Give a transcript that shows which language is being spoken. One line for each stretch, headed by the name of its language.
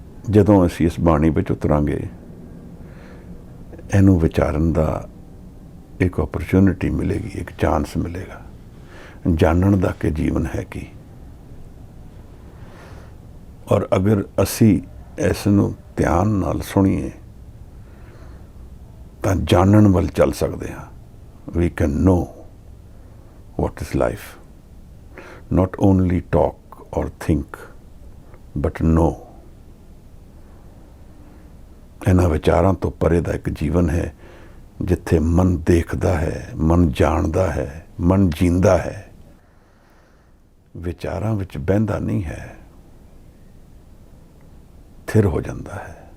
Punjabi: ਜਦੋਂ ਅਸੀਂ ਇਸ ਬਾਣੀ ਵਿੱਚ ਉਤਰਾਂਗੇ, ਇਹਨੂੰ ਵਿਚਾਰਨ ਦਾ ਇੱਕ ਓਪਰਚੁਨਿਟੀ ਮਿਲੇਗੀ, ਇੱਕ ਚਾਂਸ ਮਿਲੇਗਾ ਜਾਣਨ ਦਾ ਕਿ ਜੀਵਨ ਹੈ ਕੀ। ਔਰ ਅਗਰ ਅਸੀਂ ਇਸ ਨੂੰ ਧਿਆਨ ਨਾਲ ਸੁਣੀਏ ਤਾਂ ਜਾਣਨ ਵੱਲ ਚੱਲ ਸਕਦੇ ਹਾਂ।
English: We can know what is life, not only talk or think, but know।
Punjabi: ਇਹਨਾਂ ਵਿਚਾਰਾਂ ਤੋਂ ਪਰੇ ਦਾ ਇੱਕ ਜੀਵਨ ਹੈ ਜਿੱਥੇ ਮਨ ਦੇਖਦਾ ਹੈ, ਮਨ ਜਾਣਦਾ ਹੈ, ਮਨ ਜੀਂਦਾ ਹੈ, ਵਿਚਾਰਾਂ ਵਿੱਚ ਬਹਿੰਦਾ ਨਹੀਂ ਹੈ, ਥਿਰ ਹੋ ਜਾਂਦਾ ਹੈ।